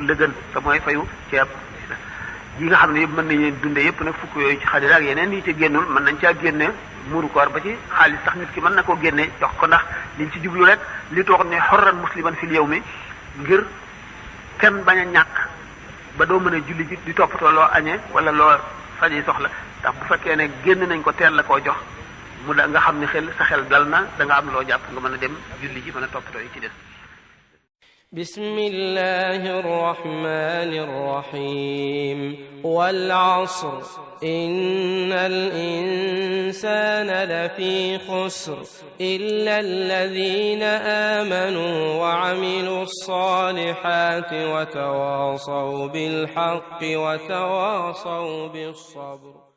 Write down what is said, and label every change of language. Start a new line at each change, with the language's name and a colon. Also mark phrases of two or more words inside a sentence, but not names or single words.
Wolof: la gën te mooy fayu ceeb yi nga xam ne yëpp mën nañu dundee yëpp nag fukk yooyu ci xalil ak yeneen yi ci génnul mën nañ caa génne muuru koor ba ci xaalis sax nit ki mën na koo génne jox ko ndax liñ ci jublu rek li toog ne xorran musliman
Arabic: في اليوم
Wolof: ngir kenn bañ a ñàkk ba doo mën a julli ji di toppatoo loo añee wala loo faji soxla ndax bu fekkee ne génn nañ ko teel la koo jox mu da nga xam ne sa xel dal na da nga am loo jàpp nga mën a dem julli ji mën a toppatoo yi ci des
Arabic: بسم الله الرحمن الرحيم والعصر إن الإنسان لفي خسر إلا الذين آمنوا وعملوا الصالحات وتواصوا بالحق وتواصوا بالصبر